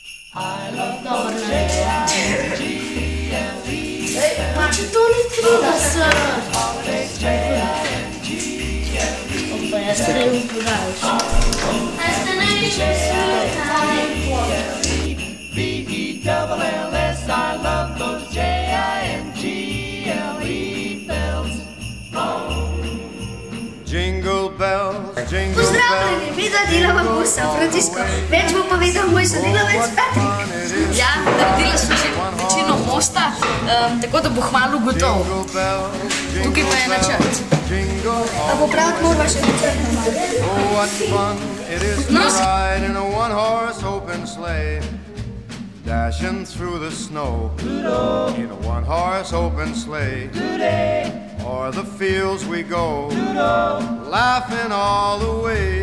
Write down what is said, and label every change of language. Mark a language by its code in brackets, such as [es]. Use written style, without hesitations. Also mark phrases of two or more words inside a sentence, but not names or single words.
[sl] Dobro, ne. Če to ni 30. Pa jaz se ne bom pogajal še. A ste najviše smetaj. [en] B-E-double-L-S, I love those J-I-N-G-L-E bells. Jingle bells, jingle bells. [sl] Pozdravljeni, midva delava v San Francisco. Več bo povedal moj sodelavec Patrick. Ja, naredila smo že večino mosta, tako da bo hmalu gotov. Tukaj pa je načrt. Pa popraviti morava še načrt. [en] Oh, what fun it is to ride in a one-horse open sleigh, dashing through the snow in a one-horse open sleigh. O'er the fields we go, laughing all the way.